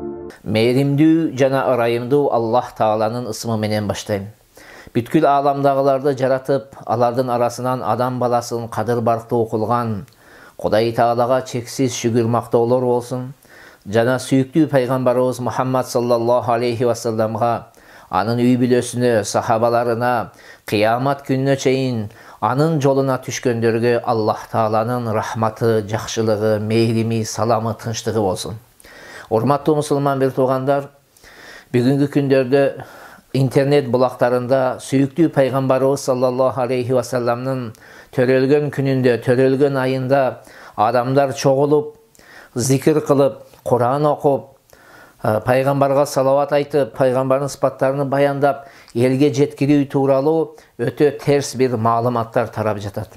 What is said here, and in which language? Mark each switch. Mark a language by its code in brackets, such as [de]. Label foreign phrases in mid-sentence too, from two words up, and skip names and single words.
[ky] Mehrimdүү жана ырайымдуу Аллах Тааланын ысымы менен баштайм. Бүткүл ааламдагыларды жаратып, алардын арасынан адам баласын кадыр барктуу кылган Кудай Таалага чексиз шүгүр мактоолор болсун. Жана сүйүктүү пайгамбарыбыз Мухаммад [ar] صلى الله عليه وسلم‌га, [ky] анын үй бүлөсүнө, сахабаларына, кыямат күнүнө чейин анын жолуна түшкөндөргө Аллах Тааланын рахматы, жакшылыгы, мээрими, саламы, тынчтыгы болсун. Урматтуу мусулман бир туугандар, бүгүнкү күндөрдө интернет булактарында сүйүктүү пайгамбарыбыз [ar] صلى الله عليه وسلم‌дын [ky] төрөлгөн күнүндө, төрөлгөн айында адамдар чогулуп, зикир кылып, Кур'ан окуп, пайгамбарга салават айтып, пайгамбардын сыпаттарын баяндап, элге жеткирүү тууралуу өтө терс бир маалыматтар тарап жатат.